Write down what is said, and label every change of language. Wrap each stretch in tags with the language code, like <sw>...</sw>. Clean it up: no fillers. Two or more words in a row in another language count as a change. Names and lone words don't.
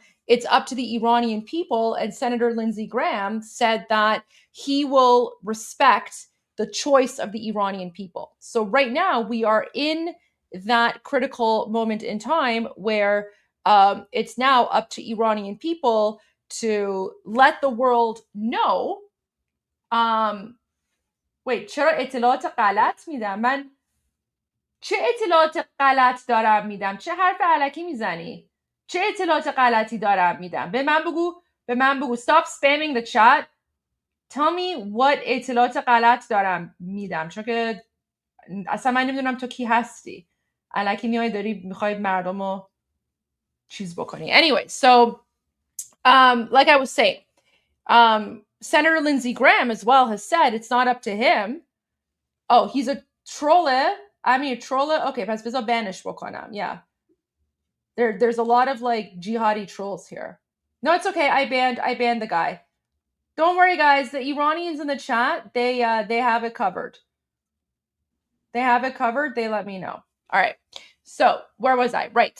<en>It's up to the Iranian people. And Senator Lindsey Graham said that he will respect the choice of the Iranian people. So right now we are in that critical moment in time where it's now up to Iranian people to let the world know wait</en> <fa>چرا اطلاعات غلط میدم؟ من چه اطلاعات غلط دارم میدم؟ چه حرف الکی میزنی؟ چه اطلاعات غلطی دارم میدم؟ به من بگو</fa> <en>stop spamming the chat. Tell me what</en> <fa>اطلاعات غلط دارم میدم، چون که اصلا من نمیدونم تو کی هستی. الکی میای داری میخوای مردم رو چیز بکنی.</fa> <en>Anyway, so like I was saying, Senator Lindsey Graham as well has said it's not up to him. Oh, he's a troller. I mean a troller.</en> <fa>Okay, پس بذار banish بکنم.</fa> <en>Yeah. There's a lot of like jihadi trolls here. No, it's okay. I banned the guy. Don't worry, guys. The Iranians in the chat, they have it covered. They have it covered. They let me know. All right. So where was I? Right.</en>